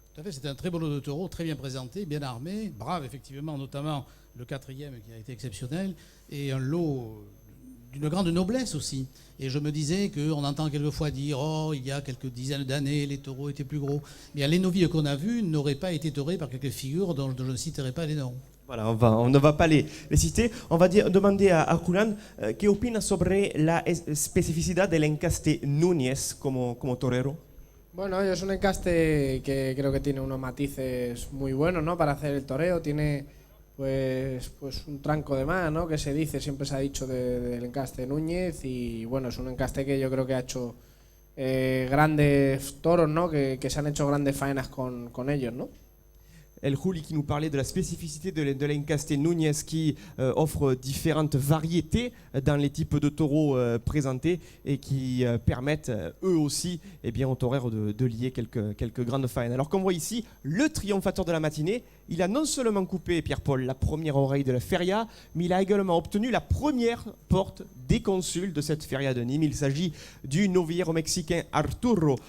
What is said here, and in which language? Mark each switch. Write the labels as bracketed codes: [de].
[fr] Tout à fait, c'était un très beau lot de taureaux, très bien présenté, bien armé, brave effectivement, notamment le 4e qui a été exceptionnel, et un lot d'une grande noblesse aussi. Et je me disais qu'on entend quelquefois dire « Oh, il y a quelques dizaines d'années, les taureaux étaient plus gros ». Bien, les novilles qu'on a vus n'auraient pas été taurés par quelques figures dont je ne citerai pas les noms. Voilà, on ne va pas les citer. On va demander à Julián [es] ¿qué opina sobre la especificidad del encaste Núñez como torero? Bueno, es un encaste que creo que tiene unos matices muy buenos, ¿no? Para hacer el toreo. Tiene pues un tranco de más, ¿no? Que se dice, siempre se ha dicho del encaste Núñez y bueno, es un encaste que yo creo que ha hecho grandes toros, ¿no? Que se han hecho grandes faenas con ellos, ¿no? [fr] El Juli qui nous parlait de la spécificité de l'encaste Núñez qui offre différentes variétés dans les types de taureaux présentés et qui permettent eux aussi aux taureaux de lier quelques grandes faines. Alors qu'on voit ici, le triomphateur de la matinée, il a non seulement coupé, Pierre-Paul, la première oreille de la feria, mais il a également obtenu la première porte des consuls de cette feria de Nîmes. Il s'agit du novillero mexicain Arturo.